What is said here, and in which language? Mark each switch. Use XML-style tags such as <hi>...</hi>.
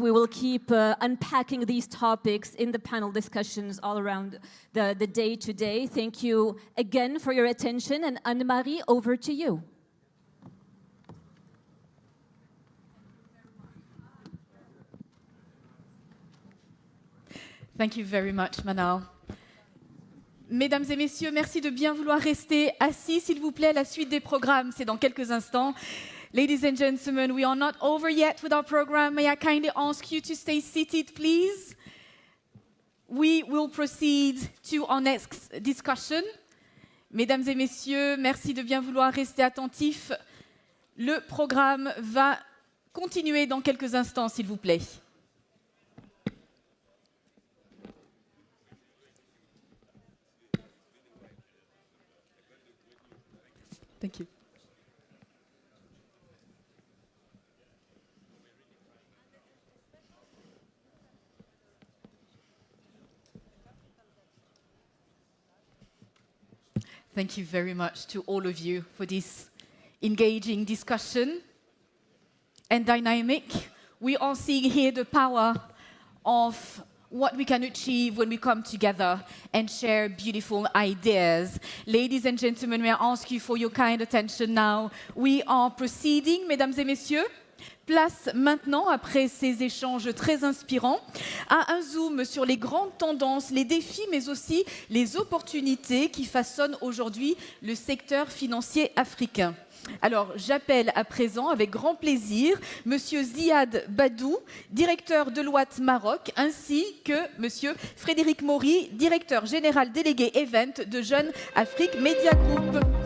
<en>We will keep unpacking these topics in the panel discussions all around the day today. Thank you again for your attention. And Anne-Marie, over to you. Thank you very much, Manal.</en> <fr>Mesdames et messieurs, merci de bien vouloir rester assis, s'il vous plaît. La suite des programmes, c'est dans quelques instants.</fr> <en>Ladies and gentlemen, we are not over yet with our program. May I kindly ask you to stay seated, please? We will proceed to our next discussion.</en> <fr>Mesdames et messieurs, merci de bien vouloir rester attentifs. Le programme va continuer dans quelques instants, s'il vous plaît.</fr> <en>Thank you. Thank you very much to all of you for this engaging discussion and dynamic. We are seeing here the power of what we can achieve when we come together and share beautiful ideas. Ladies and gentlemen, may I ask you for your kind attention now. We are proceeding,</en> <fr>mesdames et messieurs. Place maintenant, après ces échanges très inspirants, à un zoom sur les grandes tendances, les défis, mais aussi les opportunités qui façonnent aujourd'hui le secteur financier africain. Alors, j'appelle à présent, avec grand plaisir, Monsieur Ziad Badou, directeur Deloitte Maroc, ainsi que Monsieur Frédéric Maury, directeur général délégué Event de Jeune Afrique Media Group.</fr>